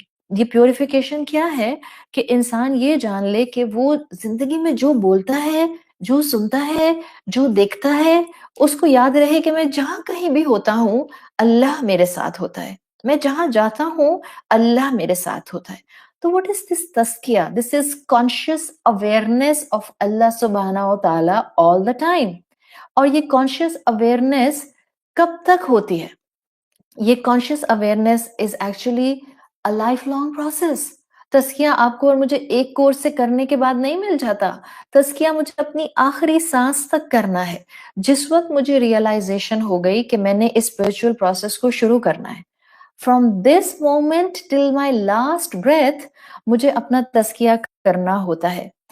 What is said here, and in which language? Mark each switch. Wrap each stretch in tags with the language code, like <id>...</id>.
<ur>یہ پیوریفیکیشن کیا ہے کہ انسان یہ جان لے کہ وہ زندگی میں جو بولتا ہے، جو سنتا ہے، جو دیکھتا ہے، اس کو یاد رہے کہ میں جہاں کہیں بھی ہوتا ہوں اللہ میرے ساتھ ہوتا ہے، میں جہاں جاتا ہوں اللہ میرے ساتھ ہوتا ہے.</ur> <en>تو what is this تزکیہ؟ This is conscious awareness of Allah سبحانہ و تعالیٰ all the time.</en> <ur>اور یہ</ur> <en>conscious awareness</en> <ur>کب تک ہوتی ہے؟ یہ</ur> <en>conscious awareness is actually a lifelong process.</en> <ur>تزکیہ آپ کو اور مجھے ایک کورس سے کرنے کے بعد نہیں مل جاتا. تزکیہ مجھے اپنی آخری سانس تک کرنا ہے. جس وقت مجھے ریئلائزیشن ہو گئی کہ میں نے اس اسپرچل پروسیس کو شروع کرنا ہے،</ur> <en>from this moment till my last breath</en> <ur>مجھے اپنا تزکیہ کرنا ہوتا ہے.</ur>